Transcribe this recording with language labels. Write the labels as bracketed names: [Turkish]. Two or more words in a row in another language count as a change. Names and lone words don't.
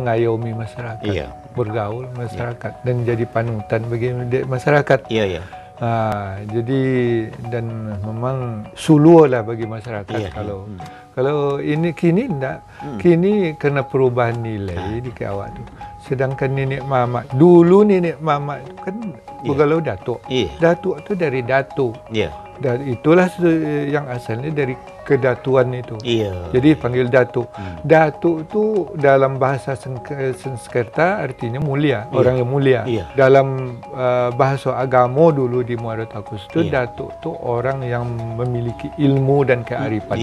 [Indonesian] mengayomi masyarakat, Iya. bergaul masyarakat dan jadi panutan bagi masyarakat. Iya, iya. Jadi dan memang suluh lah bagi masyarakat. Iya, Kalau ini kini enggak, kini kena perubahan nilai di awak tu. Sedangkan nenek mamak dulu, nenek mamak tu kan bergaul datuk. Iya. Datuk tu dari datuk. Iya. Dan itulah yang asalnya dari kedatuan itu. Iya. Jadi panggil datuk. Datuk tu dalam bahasa Sanskerta artinya mulia, orang yang mulia. Iya. Dalam bahasa agama dulu di Muaratakus itu Iya. datuk tu orang yang memiliki ilmu dan kearifan.